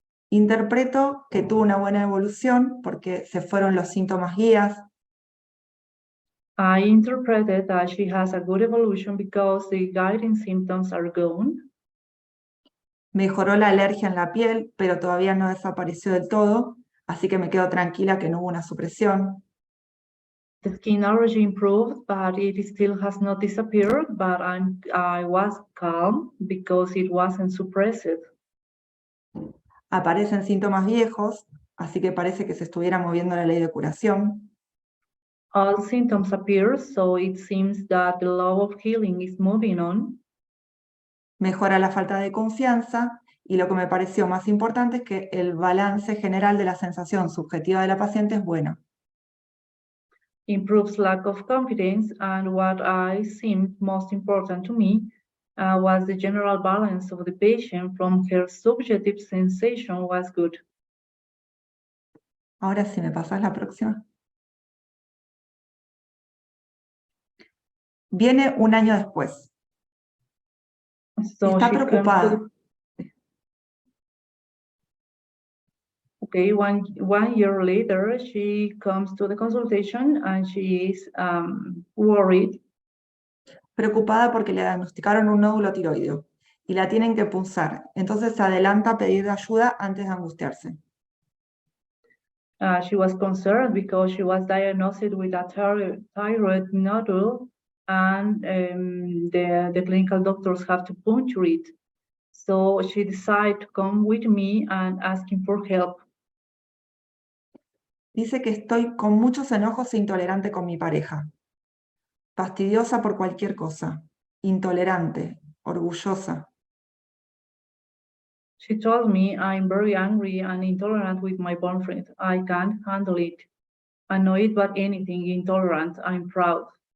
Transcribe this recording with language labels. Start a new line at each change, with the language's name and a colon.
Spanish: Interpreto que tuvo una buena evolución porque se fueron los síntomas guías,
English: I interpreted that she has a good evolution because the guiding symptoms are gone.
Spanish: mejoró la alergia en la piel, pero todavía no desapareció del todo, así que me quedo tranquila que no hubo una supresión.
English: The skin allergy improved, but it still has not disappeared, but I was calm because it wasn't suppressed.
Spanish: Aparecen síntomas viejos, así que parece que se estuviera moviendo la ley de curación.
English: All symptoms appear, so it seems that the law of healing is moving on.
Spanish: Mejora la falta de confianza y lo que me pareció más importante es que el balance general de la sensación subjetiva de la paciente es bueno.
English: Improves lack of confidence, and what I seemed most important to me was the general balance of the patient from her subjective sensation was good.
Spanish: Ahora si me pasas la próxima. Viene un año después.
English: So
Spanish: Está
English: she comes
Spanish: preocupada.
English: Okay, one year later, she comes to the consultation and she is worried.
Spanish: Preocupada porque le diagnosticaron un nódulo tiroideo y la tienen que punzar. Entonces se adelanta a pedir ayuda antes de angustiarse.
English: She was concerned because she was diagnosed with a thyroid nodule and the clinical doctors have to puncture it. So she decided to come with me and asking for help.
Spanish: Dice que estoy con muchos enojos e intolerante con mi pareja. Fastidiosa por cualquier cosa. Intolerante. Orgullosa.
English: She told me I'm very angry and intolerant with my boyfriend. I can't handle it. Annoyed by anything, intolerant, I'm proud.